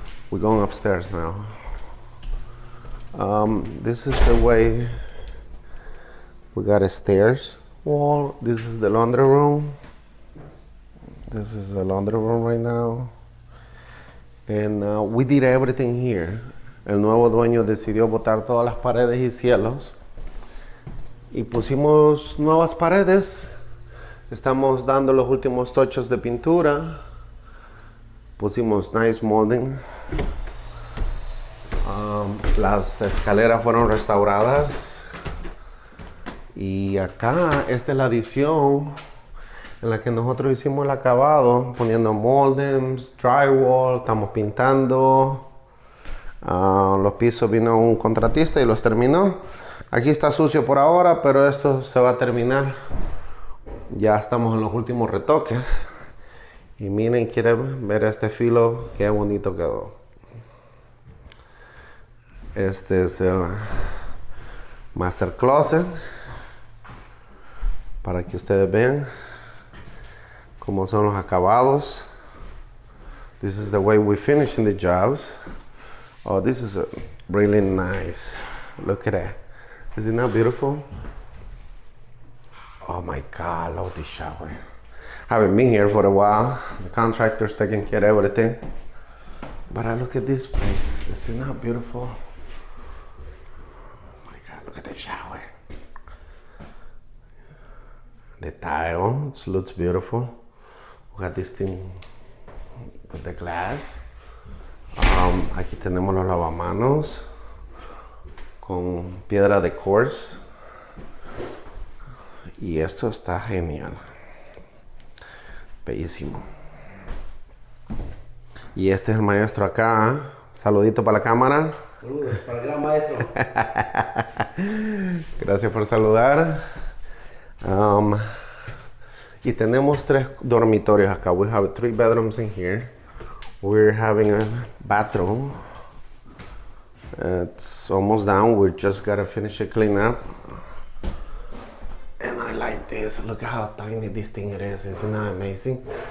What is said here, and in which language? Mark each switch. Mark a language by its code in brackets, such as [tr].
[en] We're going upstairs now. This is the way. We got a stairs wall. This is the laundry room. This is the laundry room right now. And we did everything here. [es] El nuevo dueño decidió botar todas las paredes y cielos. Y pusimos nuevas paredes. Estamos dando los últimos tochos de pintura. [en] Pusimos nice molding. [es] Las escaleras fueron restauradas. Y acá, esta es la adición en la que nosotros hicimos el acabado, poniendo moldings, drywall, estamos pintando. Los pisos vino un contratista y los terminó. Aquí está sucio por ahora, pero esto se va a terminar. Ya estamos en los últimos retoques. Y miren, quieren ver este filo, qué bonito quedó. Este es el master closet, para que ustedes vean cómo son los acabados. [en] This is the way we finishing the jobs. Oh, this is really nice. Look at that. Isn't that beautiful? Oh my God, love this shower. Haven't been here for a while. The contractor's taking care of everything. But I look at this place. Is it not beautiful? Oh my God, look at the shower. The tile, it looks beautiful. We got this thing with the glass. [es] Aquí tenemos los lavamanos con piedra de quartz. Y esto está genial. Bellísimo. Y este es el maestro acá. Saludito para la cámara. Saludos para el gran maestro. Gracias por saludar. Y tenemos 3 dormitorios acá. [en] We have 3 bedrooms in here. We're having a bathroom. It's almost done. We just gotta finish it clean up. And I like this. Look at how tiny this thing is. Isn't that amazing?